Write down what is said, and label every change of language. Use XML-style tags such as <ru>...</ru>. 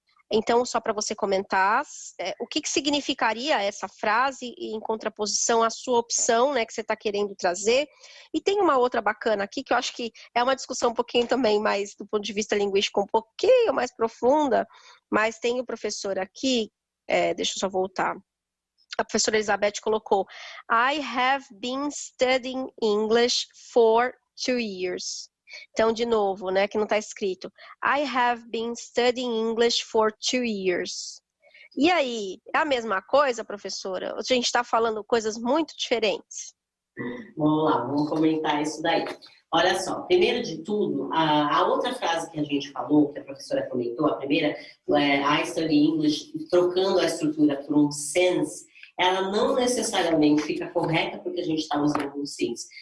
<pt>Então, só para você comentar, o que significaria essa frase em contraposição à sua opção, né, que você está querendo trazer. E tem uma outra bacana aqui, que eu acho que é uma discussão um pouquinho também mais, do ponto de vista linguístico, um pouquinho mais profunda, mas tem o professor aqui, deixa eu só voltar. A professora Elizabeth colocou:</pt> <en>I have been studying English for 2 years.</en> <pt>Então, de novo, né, que não está escrito.</pt> <en>I have been studying English for 2 years.</en> <pt>E aí, é a mesma coisa, professora? A gente está falando coisas muito diferentes? Vamos lá, vamos comentar isso daí. Olha só, primeiro de tudo, a outra frase que a gente falou, que a professora comentou, a primeira,</pt> <en>I study English,</en> <pt>trocando a estrutura por um since, ela não necessariamente fica correta porque a gente está usando um since.</pt>